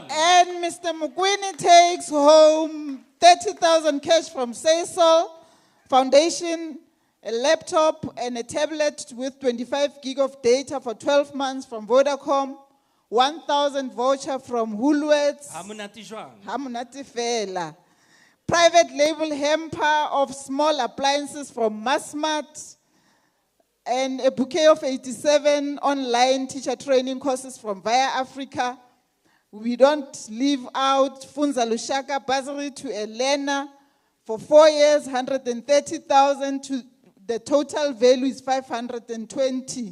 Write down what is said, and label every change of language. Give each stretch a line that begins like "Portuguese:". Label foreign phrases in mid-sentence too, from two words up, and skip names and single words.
English: And Mr. Mukwini takes home 30,000 cash from Sasol Foundation, a laptop and a tablet with 25 gig of data for 12 months from Vodacom, 1,000 voucher from Woolworths,
Southern Sotho: Hamunati jwang? Hamunati fela.
English: Private label hamper of small appliances from Massmart, and a bouquet of 87 online teacher training courses from Via Africa. We don't leave out Funza Lushaka bursary to Elena for 4 years, 130,000 to the total value is 520.